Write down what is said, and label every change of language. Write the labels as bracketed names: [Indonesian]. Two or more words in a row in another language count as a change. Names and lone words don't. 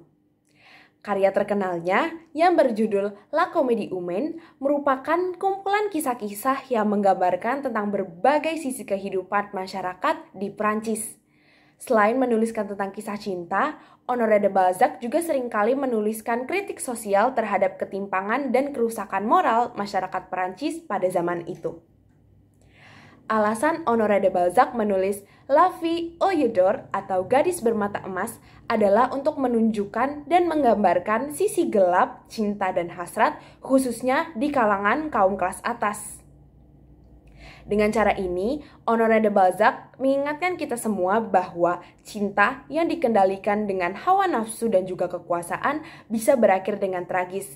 [Indonesian] Karya terkenalnya yang berjudul La Comédie Humaine merupakan kumpulan kisah-kisah yang menggambarkan tentang berbagai sisi kehidupan masyarakat di Perancis. Selain menuliskan tentang kisah cinta, Honoré de Balzac juga seringkali menuliskan kritik sosial terhadap ketimpangan dan kerusakan moral masyarakat Perancis pada zaman itu. Alasan Honoré de Balzac menulis La Fille aux yeux d'or atau Gadis Bermata Emas adalah untuk menunjukkan dan menggambarkan sisi gelap, cinta dan hasrat khususnya di kalangan kaum kelas atas. Dengan cara ini, Honoré de Balzac mengingatkan kita semua bahwa cinta yang dikendalikan dengan hawa nafsu dan juga kekuasaan bisa berakhir dengan tragis.